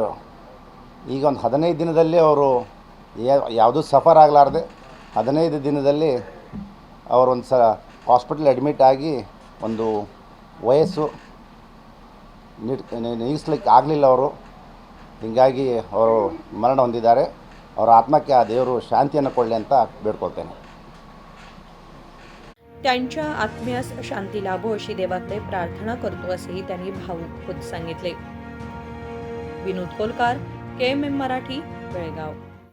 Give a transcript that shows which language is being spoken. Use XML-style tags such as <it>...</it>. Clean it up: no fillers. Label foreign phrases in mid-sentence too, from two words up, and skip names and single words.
<kn>ಈಗ ಒಂದು 15 ದಿನದಲ್ಲಿ ಅವರು ಯಾವುದೂ ಸಫರ್ ಆಗಲಾರ್ದೆ 15 ದಿನದಲ್ಲಿ ಅವರೊಂದು</kn> <en>hospital admit</en> <kn>ಆಗಿ ಒಂದು ವಯಸ್ಸು ನಿಲ್ಲಿಸ್ಲಿಕ್ಕೆ ಆಗಲಿಲ್ಲ ಅವರು, ಹೀಗಾಗಿ ಅವರು ಮರಣ ಹೊಂದಿದ್ದಾರೆ। ಅವರ आत्म्याಕ್ಕೆ ಆ ದೇವರು ಶಾಂತಿಯನ್ನು ಕೊಡಲಿ ಅಂತ ಬೇಡ್ಕೊಳ್ತೇನೆ।</kn> <mr>त्यांच्या आत्म्यास शांती लाभो अशी देवाकडे प्रार्थना करतो, असेही त्यांनी भावूक होत सांगितले। विनोद कोलकार, KMM मराठी, बेळगाव।</mr>